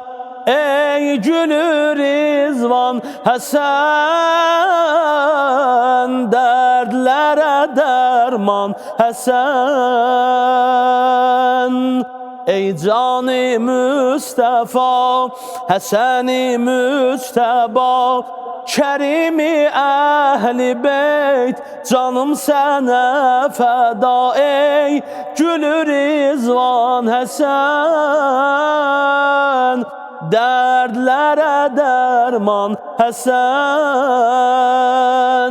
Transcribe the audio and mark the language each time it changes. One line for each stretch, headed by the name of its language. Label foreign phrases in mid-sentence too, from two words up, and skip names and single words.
Turkish: Ey Gülü Rizvan Hasan, derdlere derman Hasan. Ey can-ı Mustafa, Hasan-ı Müçteba,
Azerbaijani: Kərimi Əhl-i Beyt, canım sənə fəda ey, Gülü Rizvan Həsən, dərdlərə dərman Həsən.